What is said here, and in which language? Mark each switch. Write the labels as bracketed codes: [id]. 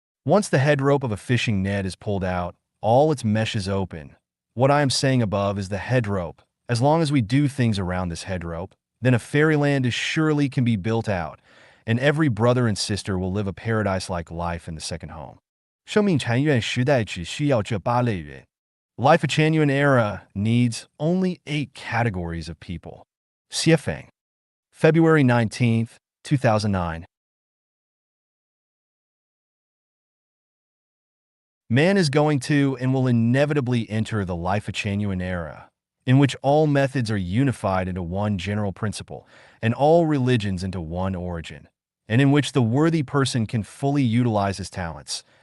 [en] Once the head rope of a fishing net is pulled out, all its meshes open. What I am saying above is the head rope. As long as we do things around this head rope, then a fairyland is surely can be built out, and every brother and sister will live a paradise-like life in the second home. [zh] 生命禅院时代只需要这8类人。 [en] Lifechanyuan era needs only 8 categories of people. Xuefeng. February 19th, 2009. Man is going to and will inevitably enter the Lifechanyuan era, in which all methods are unified into one general principle, and all religions into one origin, and in which the worthy person can fully utilize his talents.